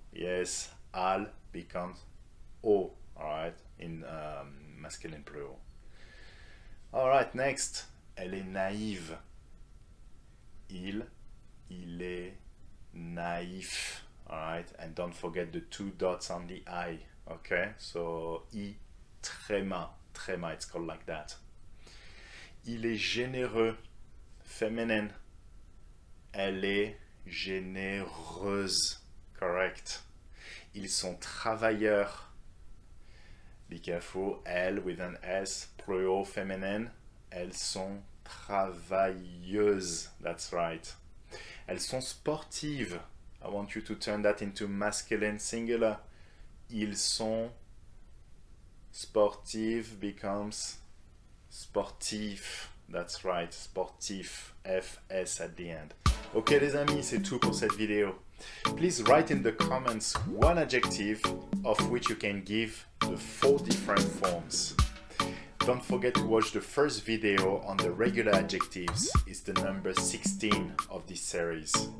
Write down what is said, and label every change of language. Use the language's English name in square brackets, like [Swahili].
[English] Yes, al becomes O, alright, in masculine plural. Alright, next. [French] Elle est naïve. Il est naïf. [English] Alright, and don't forget the 2 dots on the I. Okay, so I, tréma, it's called like that. [French] Il est généreux, féminin. Elle est généreuse, correct. Ils sont travailleurs. [English] Be careful, elle with an S, plural, féminin. [French] Elles sont travailleuses, [English] that's right. [French] Elles sont sportives. [English] I want you to turn that into masculine singular. [French] Ils sont sportifs becomes sportif. [English] That's right, sportif. FS at the end. [French] Ok les amis, c'est tout pour cette vidéo. [English] Please write in the comments one adjective of which you can give the 4 different forms. Don't forget to watch the first video on the regular adjectives. It's the number 16 of this series.